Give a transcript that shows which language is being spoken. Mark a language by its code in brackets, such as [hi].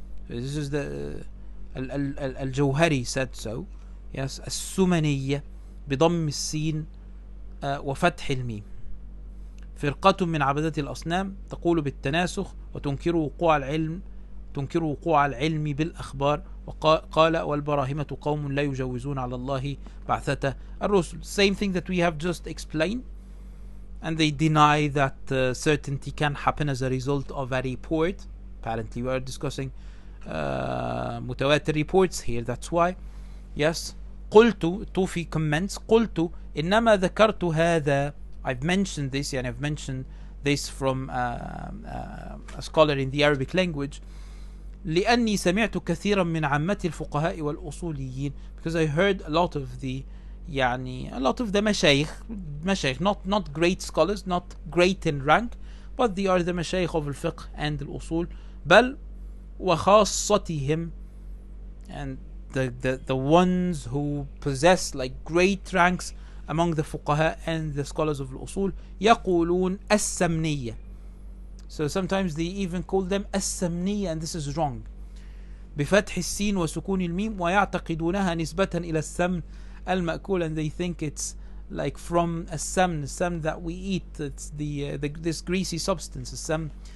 [en] This is the الجوهري said so. [ar] Yes, السمانية بضم السين وفتح الميم. فرقة من عبدة الأصنام تقول بالتناسخ وتنكر وقوع العلم بالأخبار. وقال والبراهمة قوم لا يجوزون على الله بعثة الرسل. [en] Same thing that we have just explained, and they deny that certainty can happen as a result of a report. Apparently we are discussing متواتر reports here, that's why. Yes, قلت, توفي comments, [ar] قلت إنما ذكرت هذا, [en] I've mentioned this, and I've mentioned this from a scholar in the Arabic language, [ar] لأني سمعت كثيرا من عامة الفقهاء والأصوليين, [en] because I heard a lot of the مشايخ, not great scholars, not great in rank, but they are the مشايخ of الفقه and الأصول, [ar] بل وخاصتهم, [en] and the ones who possess like great ranks among the fuqaha and the scholars of الأصول, [ar] يقولون السمنية. [en] So sometimes they even call them السمنية, and this is wrong. [ar] بفتح السين وسكون الميم ويعتقدونها نسبة إلى السمن المأكول, [en] and they think it's like from السمن that we eat. It's this greasy substance, السمن.